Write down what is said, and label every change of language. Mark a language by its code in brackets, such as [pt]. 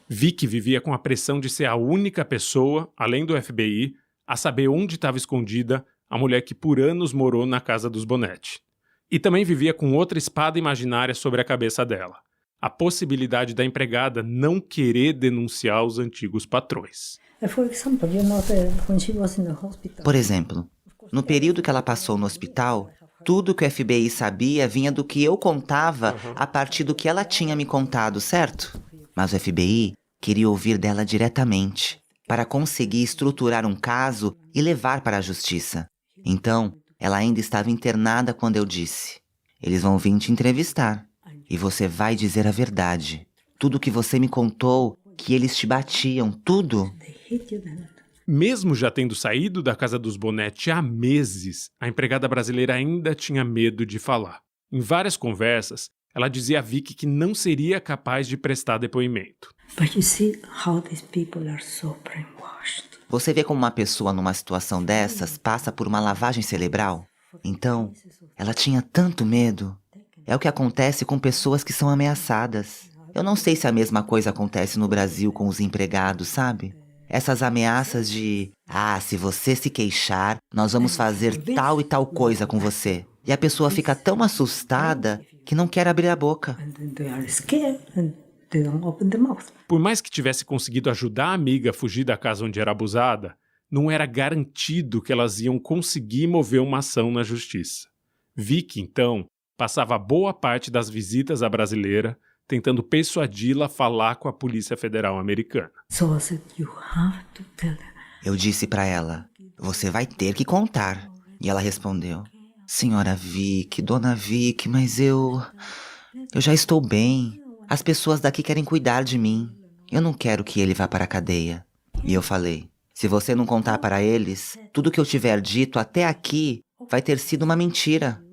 [pt] Vicky vivia com a pressão de ser a única pessoa, além do FBI, a saber onde estava escondida a mulher que por anos morou na casa dos Bonetti. E também vivia com outra espada imaginária sobre a cabeça dela. A possibilidade da empregada não querer denunciar os antigos patrões. [en] For example, when she was in the hospital. [pt] Por exemplo, no período que ela passou no hospital, tudo que o FBI sabia vinha do que eu contava a partir do que ela tinha me contado, certo? Mas o FBI queria ouvir dela diretamente, para conseguir estruturar um caso e levar para a justiça. Então, ela ainda estava internada quando eu disse, "Eles vão vir te entrevistar, e você vai dizer a verdade. Tudo que você me contou, que eles te batiam, tudo." Mesmo já tendo saído da casa dos Bonetti há meses, a empregada brasileira ainda tinha medo de falar. Em várias conversas, ela dizia a Vicky que não seria capaz de prestar depoimento. [en] But you see how these people are so brainwashed. [pt] Você vê como uma pessoa numa situação dessas passa por uma lavagem cerebral? Então, ela tinha tanto medo. É o que acontece com pessoas que são ameaçadas. Eu não sei se a mesma coisa acontece no Brasil com os empregados, sabe? Essas ameaças de, se você se queixar, nós vamos fazer tal e tal coisa com você. E a pessoa fica tão assustada que não quer abrir a boca. [en] And then they are scared and they don't open the mouth. [pt] Por mais que tivesse conseguido ajudar a amiga a fugir da casa onde era abusada, não era garantido que elas iam conseguir mover uma ação na justiça. Vicky, então, passava boa parte das visitas à brasileira tentando persuadi-la a falar com a Polícia Federal Americana. [en] So I said, you have to tell them. [pt] Eu disse pra ela, você vai ter que contar. E ela respondeu, senhora Vicky, dona Vicky, mas eu já estou bem. As pessoas daqui querem cuidar de mim. Eu não quero que ele vá para a cadeia. E eu falei, se você não contar para eles, tudo que eu tiver dito até aqui vai ter sido uma mentira.